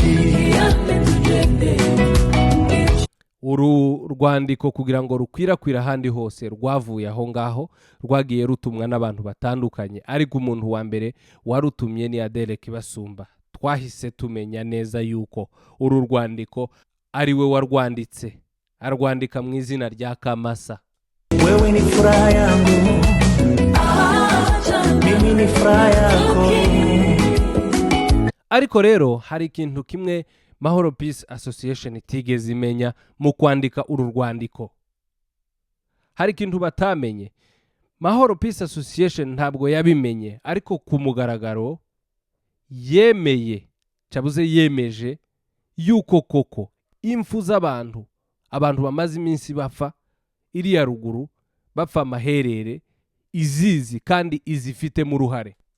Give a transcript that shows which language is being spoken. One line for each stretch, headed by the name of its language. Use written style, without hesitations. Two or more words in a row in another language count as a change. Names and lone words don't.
Kinyarwanda: Uru rwandiko kugira ngo rukwirakwira ahandi hose rwavuye aho ngaho, rwagiye rutumwa n'abantu batandukanye, ariko umuntu wa mbere warutumye ni Adele Kibasumba. Twahise tumenya neza yuko uru rwandiko ari we warwanditse, arwandika mu izina rya Kamasa.
Swahili: Wewe ni furaha yangu, mimi ni furaha yako.
Kinyarwanda: Ariko rero hari ikintu kimwe Mahoro Peace Association itigeze imenya mu kwandika uru rwandiko. Hari ikintu batamenye. Mahoro Peace Association ntabwo yabimenye, ariko ku mugaragaro yemeye, cyabuze yemeje yuko koko impfu z'abantu, abantu bamaze iminsi bapfa iriya ruguru, bapfa amaherere, izizi kandi izifite mu ruhare.